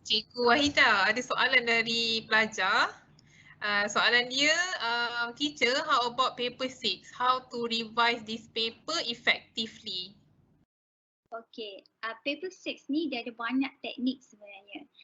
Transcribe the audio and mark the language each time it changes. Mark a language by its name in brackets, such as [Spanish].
[Malay] Cikgu Wahida, ada soalan dari pelajar. Soalan dia, [English] teacher, how about paper 6? How to revise this paper effectively? [Malay] Okay, paper 6 ni dia ada banyak teknik sebenarnya.